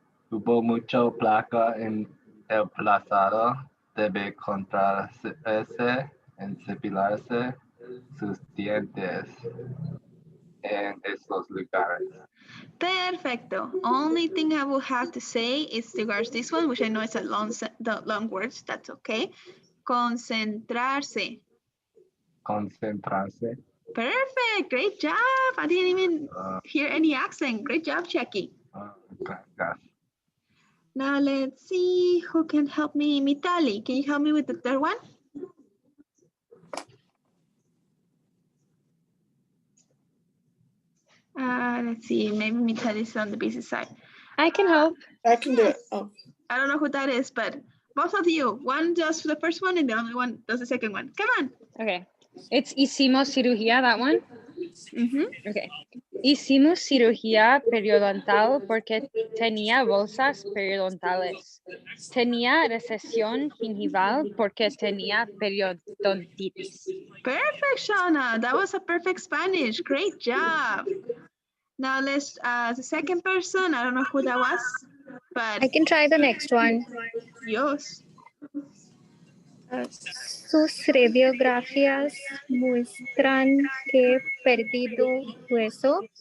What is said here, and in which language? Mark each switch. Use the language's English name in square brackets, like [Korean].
[Spanish] Hubo mucho placa en el pasado. Debe contrarse en cepilarse sus dientes en estos lugares. Perfecto. [English] Only thing I will have to say is regards this one, which I know it's a long words. That's okay. Concentrarse. [Spanish] Concentrarse. [English] Perfect. Great job. I didn't even hear any accent. Great job, Jackie. [Spanish] Gracias. [English] Now let's see who can help me. Mitali, can you help me with the third one? Let's see. Maybe Mitali is on the busy side. I can help. I can do it. Oh. I don't know who that is, but both of you, one does the first one and the other one does the second one. Come on. Okay. It's [Spanish] hicimos cirugía, [English] that one? Mhm. Okay. [Spanish] Hicimos cirugía periodontal porque tenía bolsas periodontales. Tenía recesión gingival porque tenía periodontitis. [English] Perfect, Shauna. That was a perfect Spanish. Great job. Now let's, the second person, I don't know who that was, but I can try the next one. yours. [Spanish] Sus radiografías muestran que perdido hueso.